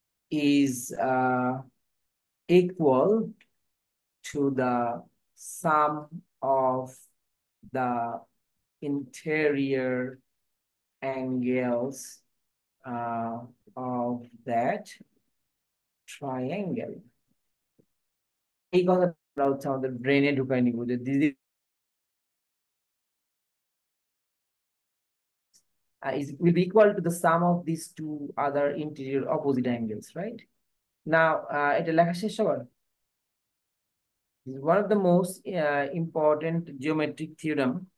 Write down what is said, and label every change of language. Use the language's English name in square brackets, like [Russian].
[English] is equal to the sum of the interior angles of that triangle. [Bangla] এই কথাটা হচ্ছে আমাদের ব্রেনে ঢুকাই নিব যে দিদি [English] will be equal to the sum of these two other interior opposite angles, right? [Bangla] Now, এটা লেখা শেষ সবার? [English] This is one of the most important geometric theorem.